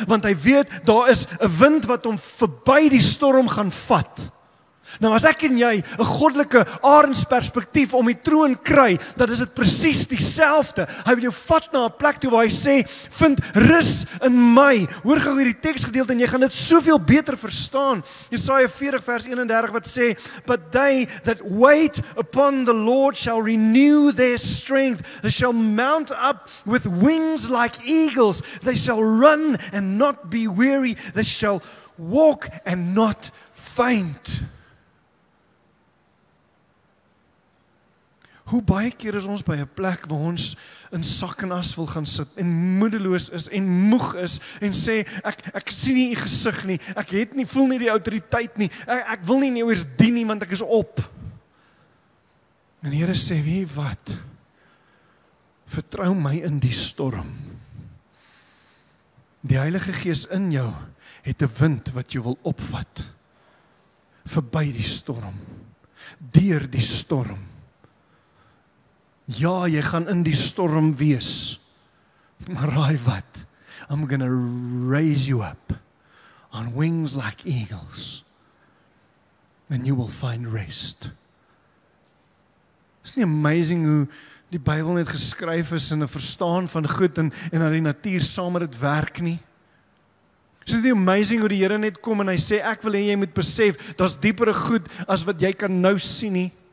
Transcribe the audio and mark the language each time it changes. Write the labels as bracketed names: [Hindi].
[Afrikaans] Want hy weet, daar is 'n wind wat hom verby die storm gaan vat. Nou as ek en jy 'n goddelike arendsperspektief om die troon kry, dan is dit presies dieselfde. Hy wil jou vat na 'n plek toe waar hy sê, vind rus in my. Hoor gou hierdie teksgedeelte en jy gaan dit soveel beter verstaan. Jesaja 40 vers 31 wat sê, [English] but they that wait upon the Lord shall renew their strength. They shall mount up with wings like eagles. They shall run and not be weary. They shall walk and not faint. [Afrikaans] Hoe baie keer is ons by 'n plek waar ons in sak en as wil gaan sit en moedeloos is en moeg is en sê, ek sien nie die gesig nie, ek voel nie die autoriteit nie, ek wil nie eers dien nie, want ek is op. En die Here sê, weet jy wat? Vertrou my in die storm. Die Heilige Gees in jou het 'n wind wat jou wil opvat. Verby die storm. Deur die storm. Ja, jy gaan in die storm wees. Maar raai wat? [English] I'm gonna raise you up on wings like eagles. And you will find rest. [Afrikaans] Is nie amazing hoe die Bybel net geskryf is in 'n verstaan van goed en dat die natuur saam met dit werk nie? Is dit nie amazing hoe die Here net kom en hy sê, ek wil hê jy moet besef, daar's diepere goed as wat jy kan nou sien nie.